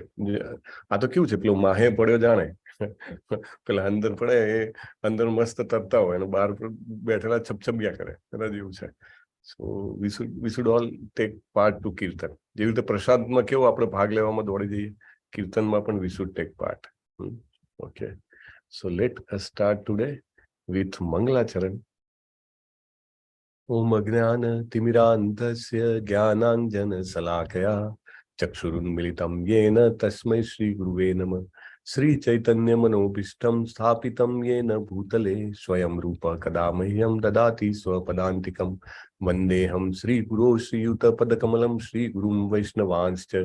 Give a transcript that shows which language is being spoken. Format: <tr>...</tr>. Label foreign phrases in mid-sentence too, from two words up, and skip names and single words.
<gu>આ તો કેવું છે, પેલો માહે પડ્યો જાણે, પેલા અંદર પડે એ અંદર મસ્ત તરતા હોય અને બહાર બેઠેલા છપછપિયા કરે, એના જેવું છે.</gu> <en>So we should all take part to kirtan.</en> <gu>જેવી રીતે પ્રસાદમાં કેવો આપણે ભાગ લેવામાં દોડી જઈએ, કીર્તનમાં પણ</gu> <en>we should take part. okay, so let us start today with Mangalacharan.</en> <sa>ॐ अज्ञान तिमिरान्धस्य ज्ञानाञ्जन शलाकया चक्षुरुन्मीलितं येन तस्मै श्री गुरवे नमः. श्री चैतन्य मनोऽभीष्टं स्थापितं येन भूतले स्वयं रूप कदा मह्यं ददाति स्वपदान्तिकम् वन्देऽहं श्री गुरु श्री युत पदकमलं श्री गुरुं वैष्णवांश्च</sa>